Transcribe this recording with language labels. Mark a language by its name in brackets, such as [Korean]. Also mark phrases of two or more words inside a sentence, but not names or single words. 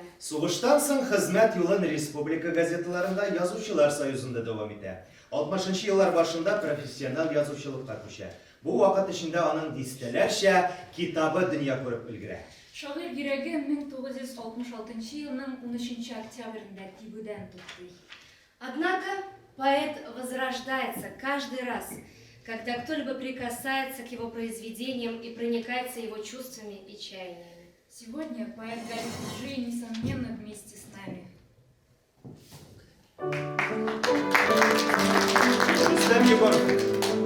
[Tatar] Сугыштан соң хезмәт юлын республика газеталарында Язучылар союзында дәвам итә. 60 еллар башында профессиональ язучылыкка күчә. Бу вакыт эчендә аның дистәләрчә китабы дөнья күреп өлгерә. Шагыйрь йөрәге 1966 елның 13 октябрендә тибүдән туктый. [Russian] Однако поэт возрождается каждый раз, когда кто-либо прикасается к его произведениям и проникается его чувствами и чаяниями. Сегодня поэт Гали Худжи, несомненно, вместе с нами. Рустем Егоров.